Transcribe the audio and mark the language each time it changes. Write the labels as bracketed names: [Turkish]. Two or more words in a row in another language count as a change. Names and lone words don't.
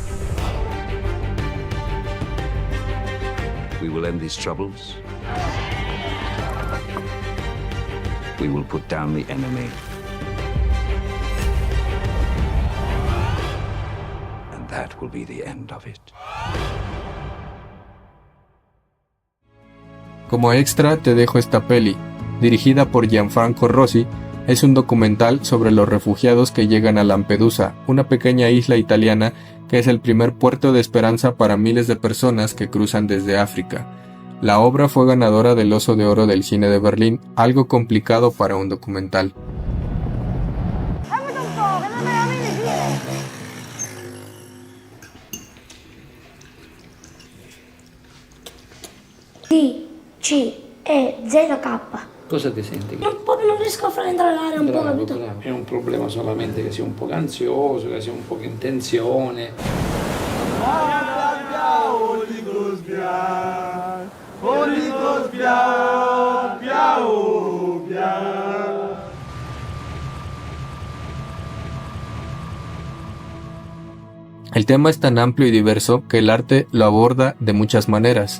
[English] We will end these troubles. We will put down the enemy. And that will be the end of it. [Spanish] Como extra te dejo esta peli, dirigida por Gianfranco Rosi. Es un documental sobre los refugiados que llegan a Lampedusa, una pequeña isla italiana que es el primer puerto de esperanza para miles de personas que cruzan desde África. La obra fue ganadora del Oso de Oro del Cine de Berlín, algo complicado para un documental. D-C-E-Z-K. [Italian] Cosa ti senti? Non riesco a far entrare l'aria un po', capito? È un problema solamente che sia un po' ansioso, che sia un po' in tensione. [Spanish] El tema es tan amplio y diverso que el arte lo aborda de muchas maneras.